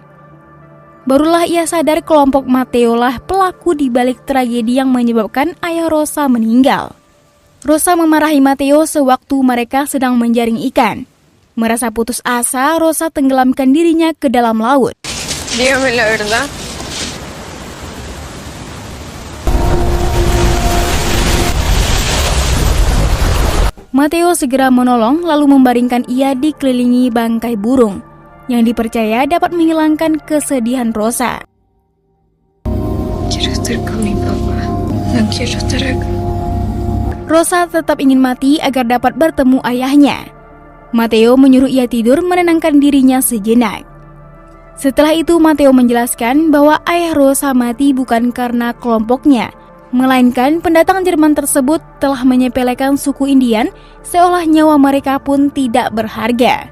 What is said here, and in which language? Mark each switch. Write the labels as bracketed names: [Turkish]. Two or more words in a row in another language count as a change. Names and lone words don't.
[Indonesian] Barulah ia sadar kelompok Matteo lah pelaku di balik tragedi yang menyebabkan ayah Rosa meninggal. Rosa memarahi Matteo sewaktu mereka sedang menjaring ikan. Merasa putus asa, Rosa tenggelamkan dirinya ke dalam laut. [Spanish] Dígame la verdad. [Indonesian] Matteo segera menolong lalu membaringkan ia dikelilingi bangkai burung yang dipercaya dapat menghilangkan kesedihan Rosa. [Spanish] Quiero estar con mi papá. No quiero estar acá. [Indonesian] Rosa tetap ingin mati agar dapat bertemu ayahnya. Matteo menyuruh ia tidur menenangkan dirinya sejenak. Setelah itu Matteo menjelaskan bahwa ayah Rosa mati bukan karena kelompoknya, melainkan pendatang Jerman tersebut telah menyepelekan suku Indian seolah nyawa mereka pun tidak berharga.